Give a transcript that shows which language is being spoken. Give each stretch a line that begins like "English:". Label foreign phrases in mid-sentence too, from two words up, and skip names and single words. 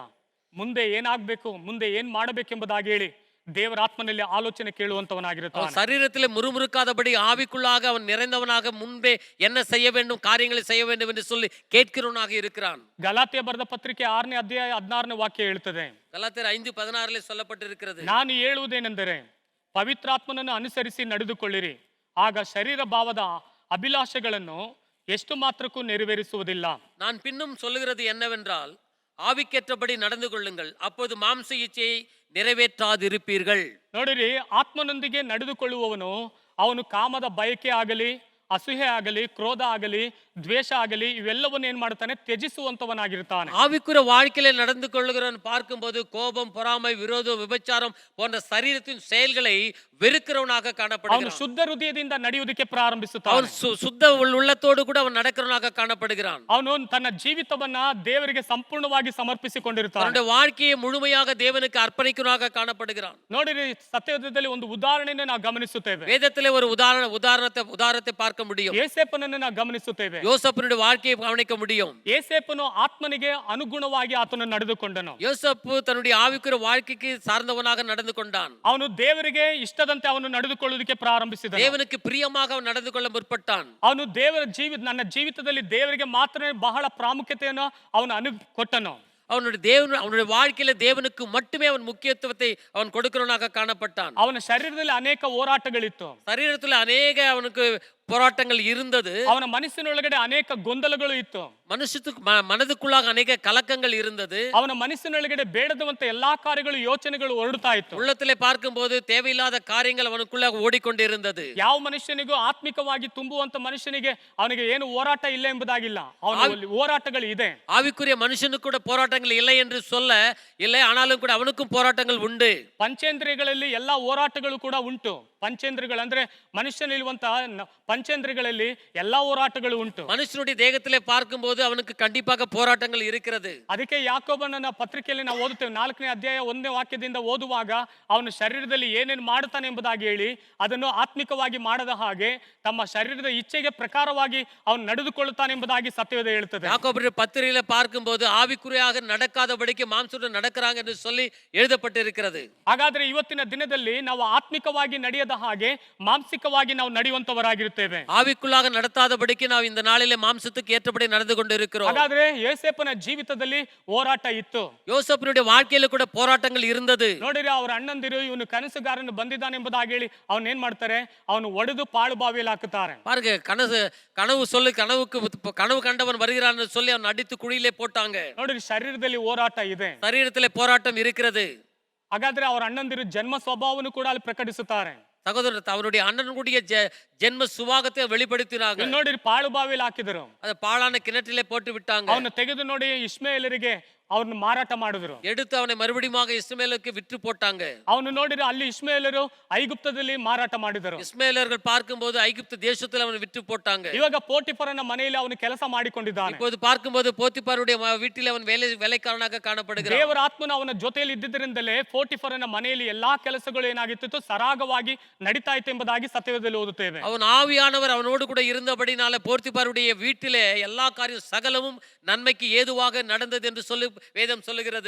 Kannada: ಮುಂದೆ ಏನಾಗಬೇಕು, ಮುಂದೆ ಏನ್ ಮಾಡಬೇಕೆಂಬುದಾಗಿ ಹೇಳಿ ದೇವರ ಆತ್ಮನಲ್ಲಿ ಆಲೋಚನೆ ಕೇಳುವಂತವನಾಗಿರುತ್ತಾನೆ.
Tamil: சரீரத்திலே முறுமுறுக்காதபடி ஆவிக்குள்ளாக அவன் நிறைந்தவனாக முன்பே என்ன செய்ய வேண்டும், காரியங்களை செய்ய வேண்டும் என்று சொல்லி கேட்கிறவனாக இருக்கிறான்.
Kannada: ಗಲಾತ್ಯ ಬರೆದ ಪತ್ರಿಕೆ 6ನೇ ಅಧ್ಯಾಯ 16ನೇ ವಾಕ್ಯ ಹೇಳುತ್ತದೆ,
Tamil: கலாத்தியர் 5:16 சொல்லப்பட்டிருக்கிறது,
Kannada: ನಾನು ಹೇಳುವುದೇನೆಂದರೆ ಪವಿತ್ರಾತ್ಮನನ್ನು ಅನುಸರಿಸಿ ನಡೆದುಕೊಳ್ಳಿರಿ, ಆಗ ಶರೀರ ಭಾವದ ಅಭಿಲಾಷೆಗಳನ್ನು ಎಷ್ಟು ಮಾತ್ರಕ್ಕೂ ನೆರವೇರಿಸುವುದಿಲ್ಲ.
Tamil: நான் பின்னும் சொல்லுகிறது என்னவென்றால் ஆவிக்கேற்றபடி நடந்து கொள்ளுங்கள், அப்போது மாம்ச இச்சையை நிறைவேற்றாதிருப்பீர்கள்.
Kannada: ನೋಡಿರಿ, ಆತ್ಮನೊಂದಿಗೆ ನಡೆದುಕೊಳ್ಳುವವನು ಅವನು ಕಾಮದ ಬಯಕೆ ಆಗಲಿ, ಅಸೂಹೆ ಆಗಲಿ, ಕ್ರೋಧ ಆಗಲಿ, ದ್ವೇಷ ಆಗಲಿ ಇವೆಲ್ಲವನ್ನು ಏನ್ ಮಾಡ್ತಾನೆ, ತ್ಯಜಿಸುವಂತವನಾಗಿರ್ತಾನೆ.
Tamil: ஆவிக்குரிய வாழ்க்கையில நடந்து கொள்ளுகிறவன் பார்க்கும்போது கோபம், பொறாமை, விரோதம், விபச்சாரம் போன்ற சரீரத்தின் செயல்களை வெறுக்கிறவனாக
Kannada: ಅವನು
Tamil: காணப்படுகிறான்.
Kannada: ಶುದ್ಧ ಹೃದಯದಿಂದ ನಡೆಯುವುದಕ್ಕೆ ಪ್ರಾರಂಭಿಸುತ್ತಾನೆ.
Tamil: அவன் சுத்த உள்ளத்தோடு கூட அவன் நடக்கிறவனாக காணப்படுகிறான்.
Kannada: ಅವನು ತನ್ನ ಜೀವಿತವನ್ನ ದೇವರಿಗೆ ಸಂಪೂರ್ಣವಾಗಿ ಸಮರ್ಪಿಸಿಕೊಂಡಿರ್ತಾನೆ.
Tamil: அவனுடைய வாழ்க்கையை முழுமையாக தேவனுக்கு அர்ப்பணிக்கிறவனாக காணப்படுகிறான்.
Kannada: ನೋಡಿರಿ, ಸತ್ಯವೇದದಲ್ಲಿ ಒಂದು ಉದಾಹರಣೆಯನ್ನು ನಾವು ಗಮನಿಸುತ್ತೇವೆ.
Tamil: வேதத்திலே ஒரு உதாரணத்தை பார்க்க முடியும்.
Kannada: ಏಸೇಪನನ್ನು ನಾವು ಗಮನಿಸುತ್ತೇವೆ.
Tamil: யோசேப்பினுடைய வாழ்க்கையை கவனிக்க முடியும்.
Kannada: ಏಸೇಪನು ಆತ್ಮನಿಗೆ ಅನುಗುಣವಾಗಿ ಆತನು ನಡೆದುಕೊಂಡನು.
Tamil: யோசேப்பு தன்னுடைய ஆவிக்குரிய வாழ்க்கைக்கு சார்ந்தவனாக நடந்து கொண்டான்.
Kannada: ಅವನು ದೇವರಿಗೆ ಇಷ್ಟದಂತೆ ಅವನು ನಡೆದುಕೊಳ್ಳುವುದಕ್ಕೆ ಪ್ರಾರಂಭಿಸಿದನು.
Tamil: தேவனுக்கு பிரியமாக அவன் நடந்து கொள்ள முற்பட்டான்.
Kannada: ಅವನು ನನ್ನ ಜೀವಿತದಲ್ಲಿ ದೇವರಿಗೆ ಮಾತ್ರ ಬಹಳ ಪ್ರಾಮುಖ್ಯತೆಯನ್ನು ಅವನು ಕೊಟ್ಟನು.
Tamil: அவனுடைய வாழ்க்கையில தேவனுக்கு மட்டுமே அவன் முக்கியத்துவத்தை அவன் கொடுக்கிறவனாக காணப்பட்டான்.
Kannada: ಅವನ ಶರೀರದಲ್ಲಿ ಅನೇಕ ಹೋರಾಟಗಳಿತ್ತು.
Tamil: சரீரத்தில் அநேக அவனுக்கு போராட்டங்கள் இருந்தது.
Kannada: ಅವನ ಮನಸ್ಸಿನೊಳಗಡೆ ಅನೇಕ ಗೊಂದಲಗಳು ಇತ್ತು.
Tamil: மனதுக்குள்ளாக அநேக கலக்கங்கள் இருந்தது.
Kannada: ಅವನ ಮನಸ್ಸಿನೊಳಗಡೆ ಬೇಡದಂತ ಎಲ್ಲಾ ಕಾರ್ಯಗಳು ಯೋಚನೆಗಳು ಹೊರಡ್ತಾ ಇತ್ತು.
Tamil: உள்ளத்திலே பார்க்கும்போது தேவையில்லாத காரியங்கள் அவனுக்குள்ளாக ஓடிக்கொண்டிருந்தது.
Kannada: ಯಾವ ಮನುಷ್ಯನಿಗೂ ಆತ್ಮಿಕವಾಗಿ ತುಂಬುವಂತ ಮನುಷ್ಯನಿಗೆ ಅವನಿಗೆ ಏನು ಹೋರಾಟ ಇಲ್ಲ ಎಂಬುದಾಗಿಲ್ಲ. ಅವನಲ್ಲಿ ಹೋರಾಟಗಳು ಇದೆ.
Tamil: ஆவிக்குரிய மனுஷனுக்கு கூட போராட்டங்கள் இல்லை என்று சொல்ல இல்லை, ஆனாலும் கூட அவனுக்கும் போராட்டங்கள் உண்டு.
Kannada: ಪಂಚೇಂದ್ರಿಯಗಳಲ್ಲಿ ಎಲ್ಲಾ ಹೋರಾಟಗಳು ಕೂಡ ಉಂಟು. ಪಂಚೇಂದ್ರಿಯಗಳು ಅಂದ್ರೆ ಮನುಷ್ಯನಿರುವಂತ ಪಂಚೇಂದ್ರಿಯಗಳಲ್ಲಿ ಎಲ್ಲಾ ಹೋರಾಟಗಳು ಉಂಟು.
Tamil: மனுஷனுடைய தேகத்திலே பார்க்கும்போது அவனுக்கு கண்டிப்பாக போராட்டங்கள் இருக்கிறது.
Kannada: ಅದಕ್ಕೆ ಯಾಕೋಬನ ಪತ್ರಿಕೆಯಲ್ಲಿ ನಾವು ಓದುತ್ತೇವೆ, 4ನೇ ಅಧ್ಯಾಯ 1ನೇ ವಾಕ್ಯದಿಂದ ಓದುವಾಗ ಅವನು ಶರೀರದಲ್ಲಿ ಏನೇನು ಮಾಡುತ್ತಾನೆ ಎಂಬುದಾಗಿ ಹೇಳಿ ಅದನ್ನು ಆತ್ಮಿಕವಾಗಿ ಮಾಡದ ಹಾಗೆ ತಮ್ಮ ಶರೀರದ ಇಚ್ಛೆಗೆ ಪ್ರಕಾರವಾಗಿ ಅವನು ನಡೆದುಕೊಳ್ಳುತ್ತಾನೆ ಎಂಬುದಾಗಿ ಸತ್ಯವೇದ ಹೇಳುತ್ತದೆ.
Tamil: யாக்கோபுடைய பத்திரிகையில பார்க்கும்போது ஆவிக்குரியாக நடக்காதபடிக்கு மாம்சத்துடன் நடக்கிறாங்க என்று சொல்லி எழுதப்பட்டிருக்கிறது.
Kannada: ಹಾಗಾದ್ರೆ ಇವತ್ತಿನ ದಿನದಲ್ಲಿ ನಾವು ಆತ್ಮಿಕವಾಗಿ ನಡೆಯದ ಹಾಗೆ ಮಾಂಸಿಕವಾಗಿ ನಾವು ನಡೆಯುವಂತವರಾಗಿರುತ್ತೇವೆ.
Tamil: ஆவிக்குள்ளாக நடத்தாதபடிக்கு ನಾವು இந்த நாளிலே மாம்சத்துக்கு ஏற்றபடி நடந்து கொண்டிருக்கிறோம்.
Kannada: ಹಾಗಾದ್ರೆ ಯೋಸೇಫನ ಜೀವಿತದಲ್ಲಿ ಹೋರಾಟ ಇತ್ತು.
Tamil: யோசேப்பினுடைய வாழ்க்கையில கூட போராட்டங்கள் இருந்தது.
Kannada: ನೋಡಿರಿ, ಅವರ ಅಣ್ಣಂದಿರು ಇವನು ಕನಸುಗಾರನು ಬಂದಿದ್ದಾನೆ ಎಂಬುದಾಗಿ ಹೇಳಿ ಅವನ್ ಏನ್ ಮಾಡ್ತಾರೆ, ಅವನು ಒಡೆದು ಪಾಳು ಬಾವಿಯಲ್ಲಿ ಹಾಕುತ್ತಾರೆ.
Tamil: பாருங்க, கனவு சொல்லி கனவு கண்டவன் வருகிறான்னு சொல்லி அவன் அடித்து குழியிலே போட்டாங்க.
Kannada: ನೋಡಿರಿ, ಶರೀರದಲ್ಲಿ ಹೋರಾಟ ಇದೆ,
Tamil: சரீரத்திலே போராட்டம் இருக்கிறது.
Kannada: ಹಾಗಾದ್ರೆ ಅವರ ಅಣ್ಣಂದಿರು ಜನ್ಮ ಸ್ವಭಾವವನ್ನು ಕೂಡ ಅಲ್ಲಿ ಪ್ರಕಟಿಸುತ್ತಾರೆ.
Tamil: சகோதரர் அவருடைய அண்ணனுடைய ஜென்ம சுபாகத்தை வெளிப்படுத்தினாங்க.
Kannada: ನೋಡಿರಿ, ಪಾಳು ಬಾವಿಯಲ್ಲಿ ಹಾಕಿದರು,
Tamil: அதை பாழான கிணற்றிலே போட்டு விட்டாங்க.
Kannada: ಅವನು ತೆಗೆದು ನೋಡಿ ಇಷ್ಮಾಯೇಲರಿಗೆ ಅವ್ರನ್ನ ಮಾರಾಟ ಮಾಡಿದ್ರು.
Tamil: எடுத்து ಅವனை மறுபடியும் இஸ்மவேலுக்கு விற்று போட்டாங்க.
Kannada: ಅವನು ನೋಡಿದ್ರೆ ಅಲ್ಲಿ ಇಷ್ಮಾಯೇಲರು ಐಗುಪ್ತದಲ್ಲಿ ಮಾರಾಟ ಮಾಡಿದರು.
Tamil: இஸ்மவேலர்கள் பார்க்கும்போது ஐகுப்து தேசத்தில் அவனை விற்று போட்டாங்க.
Kannada: ಇವಾಗ ಪೋಟಿಫರನ ಮನೆಯಲ್ಲಿ ಅವನು ಕೆಲಸ ಮಾಡಿಕೊಂಡಿದ್ದಾನೆ.
Tamil: இப்போது பார்க்கும்போது போத்திபாருடைய வீட்டில் ಅವನು வேலைக்காரனாக ಕಾಣப்படுகிறான்.
Kannada: ದೇವರ ಆತ್ಮನು ಅವನ ಜೊತೆಯಲ್ಲಿ ಇದ್ದಿದ್ದರಿಂದಲೇ ಪೋಟಿಫರನ ಮನೆಯಲ್ಲಿ ಎಲ್ಲಾ ಕೆಲಸಗಳು ಏನಾಗಿತ್ತು, ಸರಾಗವಾಗಿ ನಡೀತಾ ಇತ್ತು ಎಂಬುದಾಗಿ ಸತ್ಯವೇದದಲ್ಲಿ ಓದುತ್ತೇವೆ.
Tamil: அவன் ஆவியானவர் அவனோடு கூட இருந்தபடினால போத்திபாருடைய வீட்டிலே எல்லா காரியம் சகலமும் நன்மைக்கு ஏதுவாக நடந்தது என்று சொல்லி ವೇದಂ சொல்லுகிறது.